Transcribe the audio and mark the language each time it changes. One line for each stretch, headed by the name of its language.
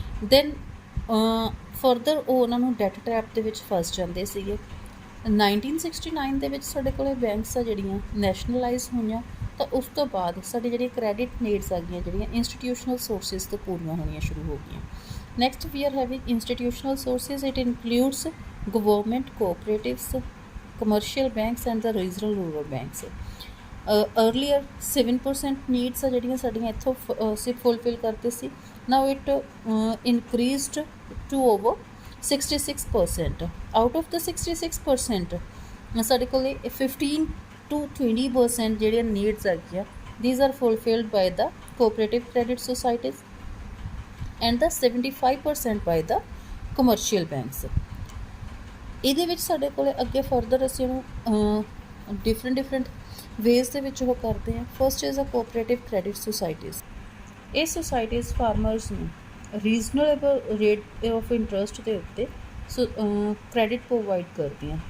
English: Then further
Punjabi: ਉਹ ਉਹਨਾਂ ਨੂੰ ਡੈਟ ਟਰੈਪ ਦੇ ਵਿੱਚ ਫਸ ਜਾਂਦੇ ਸੀਗੇ। 1969 ਦੇ ਵਿੱਚ ਸਾਡੇ ਕੋਲ ਬੈਂਕਸ ਆ ਜਿਹੜੀਆਂ ਨੈਸ਼ਨਲਾਈਜ਼ ਹੋਈਆਂ, ਤਾਂ ਉਸ ਤੋਂ ਬਾਅਦ ਸਾਡੀ ਜਿਹੜੀ ਕ੍ਰੈਡਿਟ ਨੀਡਸ ਆ ਗਈਆਂ ਜਿਹੜੀਆਂ ਇੰਸਟੀਟਿਊਸ਼ਨਲ ਸੋਰਸਿਸ ਤੋਂ ਪੂਰੀਆਂ ਹੋਣੀਆਂ ਸ਼ੁਰੂ ਹੋ ਗਈਆਂ।
English: Next we are having institutional sources. It includes government, cooperatives, commercial banks and the regional rural banks.
Punjabi: Earlier 7% needs ਆ ਜਿਹੜੀਆਂ ਸਾਡੀਆਂ ਇੱਥੋਂ ਅਸੀਂ ਫੁੱਲਫਿਲ ਕਰਦੇ ਸੀ,
English: Now it increased to over 66%. Out of the 66%,
Punjabi: ਸਾਡੇ ਕੋਲ 15 to 20% ਜਿਹੜੀਆਂ ਨੀਡਸ ਹੈਗੀਆਂ,
English: these are fulfilled by the cooperative credit societies and the 75% by the commercial banks.
Punjabi: ਇਹਦੇ ਵਿੱਚ ਸਾਡੇ ਕੋਲ ਅੱਗੇ ਫਰਦਰ ਅਸੀਂ ਉਹਨੂੰ ਡਿਫਰੈਂਟ ਵੇਜ਼ ਦੇ ਵਿੱਚ ਉਹ ਕਰਦੇ ਹਾਂ।
English: First is uh cooperative credit societies.
Punjabi: ਇਹ ਸੁਸਾਇਟੀਜ਼ ਫਾਰਮਰਸ ਨੂੰ ਰੀਜ਼ਨੇਬਲ ਰੇਟ ਆਫ ਇੰਟਰਸਟ ਦੇ ਉੱਤੇ ਕ੍ਰੈਡਿਟ ਪ੍ਰੋਵਾਈਡ ਕਰਦੀਆਂ।